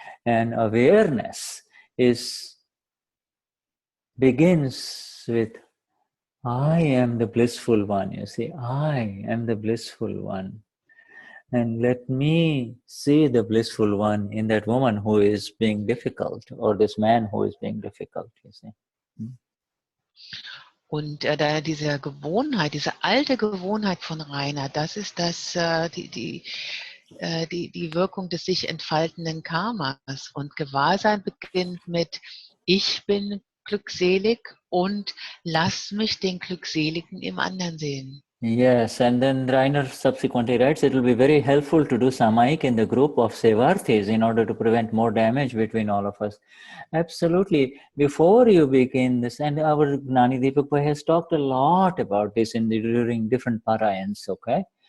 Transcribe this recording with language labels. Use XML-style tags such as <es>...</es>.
<en>And awareness begins with, I am the blissful one. You see, I am the blissful one. And let me see the blissful one in that woman who is being difficult, or this man who is being difficult, you see.</en> <de>Und diese Gewohnheit, diese alte Gewohnheit von Rainer, das ist die Wirkung des sich entfaltenden Karmas. Und Gewahrsein beginnt mit, ich bin glückselig und lass mich den Glückseligen im anderen sehen.</de> <en>Yes, and then Rainer subsequently writes, it will be very helpful to do samaik in the group of Sevarthis in order to prevent more damage between all of us. Absolutely. Before you begin this, and our Gnani Deepak Bhai has talked a lot about this during different parayans, okay?</en>